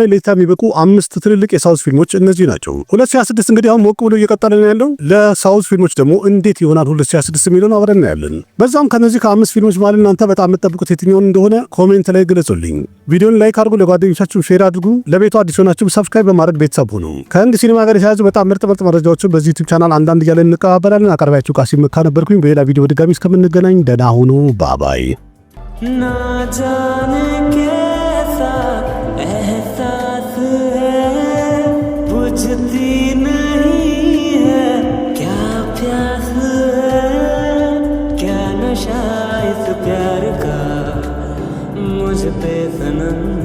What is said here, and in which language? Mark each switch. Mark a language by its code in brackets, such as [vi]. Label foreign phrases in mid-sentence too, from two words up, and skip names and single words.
[am] ለእይታ የሚበቁ 5 ትልልቅ የሳውዝ ፊልሞች እነዚህ ናቸው። 2026 እንግዲህ አሁን ሞቅ ብሎ እየቀጠለ ነው ያለው። ለሳውዝ ፊልሞች ደግሞ እንዴት ይሆናል 2026 የሚለውን አብረን እናያለን። በዛም ከነዚህ ከ5 ፊልሞች ማለት እናንተ በጣም የምትጠብቁት የትኛውን እንደሆነ ኮሜንት ላይ ግለጹልኝ። ቪዲዮን ላይክ አድርጉ፣ ለጓደኞቻችሁ ሼር አድርጉ፣ ለቤቱ አዲስ ሆናችሁ ሰብስክራይብ በማድረግ ቤተሰብ ሁኑ። ከህንድ ሲኒማ ጋር የተያያዙ በጣም ምርጥ መረጃዎችን በዚህ ዩቲዩብ ቻናል አንዳንድ እያለን እንቀባበላለን። አቀርባያችሁ ቃሲም መካ ነበርኩኝ። በሌላ ቪዲዮ በድጋሚ እስከምንገናኝ ደህና ሁኑ። ባባይ [hi] ना जाने कैसा एहसास है बुझती नहीं है क्या प्यास है क्या नशा इस प्यार का मुझ पे सनम